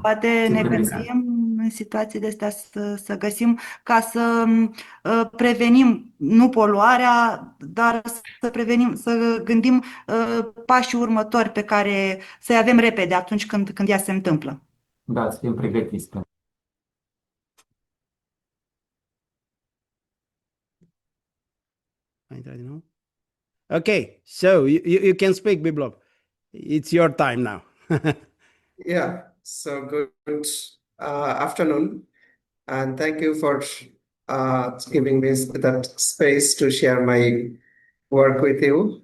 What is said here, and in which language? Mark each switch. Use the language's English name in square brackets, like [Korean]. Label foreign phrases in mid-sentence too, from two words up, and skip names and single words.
[Romanian] poate ne gândim în situații de astea să găsim ca să prevenim, nu poluarea, dar să prevenim, să gândim pașii următori pe care să-i avem repede atunci când ea se întâmplă. Da, să fim pregătiți. Ai intrat din nou? [English] Okay, so you can speak, Biplov. It's your time now. Yeah, so good afternoon, and thank you for giving me that space to share my work with you.